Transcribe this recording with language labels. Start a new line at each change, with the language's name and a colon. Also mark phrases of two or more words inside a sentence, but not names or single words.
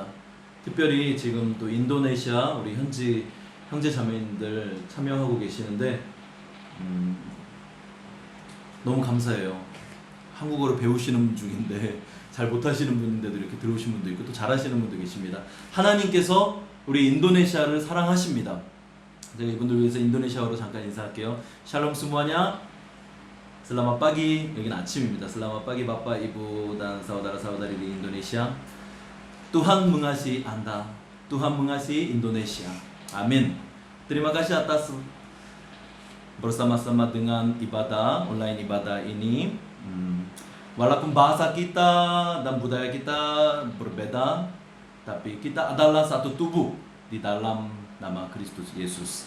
Korean: 특별히 지금 또 인도네시아 우리 형제 자매님들 참여하고 계시는데 너무 감사해요. 한국어를 배우시는 중인데 잘 못하시는 분인데도 이렇게 들어오신 분도 있고 또 잘하시는 분도 계십니다. 하나님께서 우리 인도네시아를 사랑하십니다. 제가 이분들 위해서 인도네시아어로 잠깐 인사할게요.
Indonesian: 샬롬 semuanya. Selamat pagi.
Korean: 여기는 아침입니다.
Indonesian: Selamat pagi Bapak, Ibu dan saudara-saudari di Indonesia. Tuhan mengasihi Anda. Tuhan mengasihi Indonesia. Amin. Terima kasih atas bersama-sama dengan ibadah online ibadah ini. Walaupun bahasa kita dan budaya kita berbeda, tapi kita adalah satu tubuh di dalam nama Kristus Yesus.